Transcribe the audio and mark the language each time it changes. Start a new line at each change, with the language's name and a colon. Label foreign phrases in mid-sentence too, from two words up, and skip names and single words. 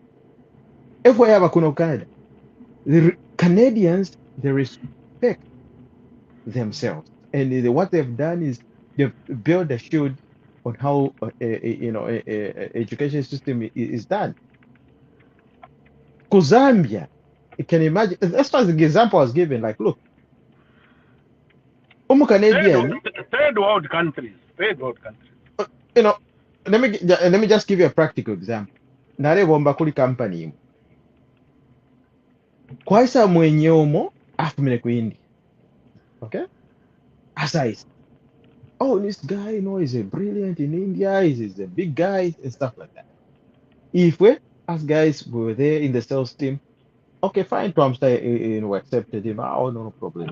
English: If we have Canada, the Canadians, they respect themselves, and what they've done is they've built a shield on how education system is done. Because Zambia, you can imagine. As far as the example I was given, like, look, Canadian, third world countries. Let me just give you a practical example.
Bemba: Narebomba kuli company kwaisa mwenye umo afumile ku India.
English: Okay? Aside. Oh, this guy, is a brilliant in India, he's a big guy and stuff like that. If we, as guys, were there in the sales team, okay, fine, Tom we accepted him. Oh, no problem.